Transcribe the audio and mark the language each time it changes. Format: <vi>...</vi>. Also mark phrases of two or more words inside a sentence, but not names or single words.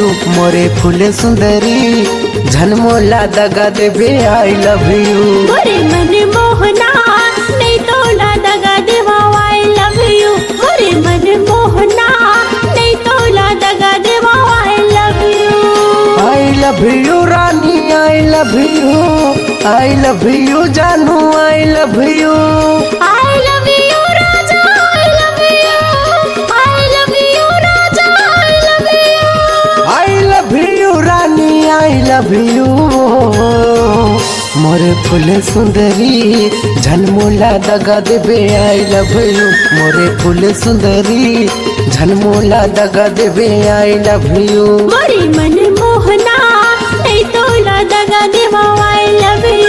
<hne>मोरे फूल सुंदरी झनमोला दगा देबे</hne> <en>I love you.</en> <hne>मोरे मन मोहना नहीं तोला दगा देवा</hne> <en>I love you.</en> <hne>मोरे मन मोहना नहीं तोला दगा देवा</hne> <en>I love you. I love you रानी I love you. I love you जानू I love you. I love you राजा I love you. I love you राजा I love you. I love you रानी I love you.</en> <hne>मोरे फूल सुंदरी झनमोला दगा देबे</hne> <en>I love you.</en> <hne>मोरे फूल सुंदरी झनमोला दगा देबे</hne> <en>I love you.</en> <hne>मोरे मन मोहना नहीं तोला दगा देवा</hne> <en>I love you.</en>